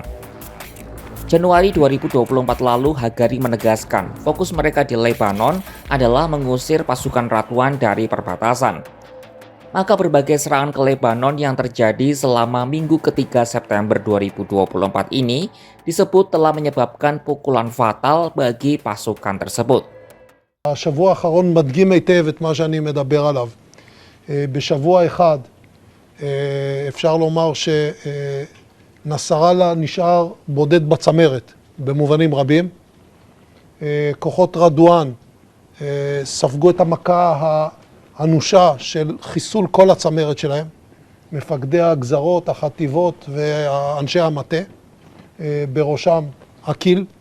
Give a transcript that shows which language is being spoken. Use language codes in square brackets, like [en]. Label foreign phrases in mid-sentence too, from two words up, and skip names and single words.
[id] Januari 2024 lalu, Hagari menegaskan fokus mereka di Lebanon adalah mengusir pasukan Ratuan dari perbatasan. Maka berbagai serangan ke Lebanon yang terjadi selama minggu ketiga September 2024 ini disebut telah menyebabkan pukulan fatal bagi pasukan tersebut. [he] השבוע האחרון מדגים היטב את מה שאני מדבר עליו. בשבוע אחד אפשר לומר שנסראללה נשאר בודד בצמרת במובנים רבים. כוחות רדואן ספגו את המכה האנושה של חיסול כל הצמרת שלהם, מפקדי הגזרות, החטיבות ואנשי המטה, בראשם הקיל.